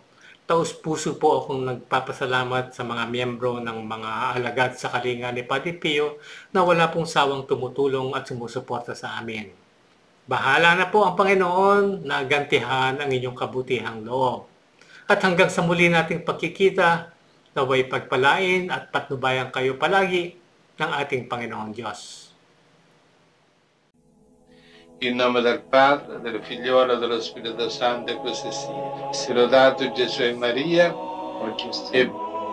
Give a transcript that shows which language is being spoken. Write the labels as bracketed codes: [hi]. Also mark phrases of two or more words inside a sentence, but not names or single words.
[tl] Taos-puso po akong nagpapasalamat sa mga miyembro ng mga alagad sa kalinga ni Padre Pio na wala pong sawang tumutulong at sumusuporta sa amin. Bahala na po ang Panginoon na gantihan ang inyong kabutihang loob. At hanggang sa muli nating pagkikita, naway pagpalain at patnubayan kayo palagi ng ating Panginoong Diyos. [it] In nome del Padre, del Figliolo e dello Spirito Santo, e così sia. Sia lodato Gesù e Maria, oggi e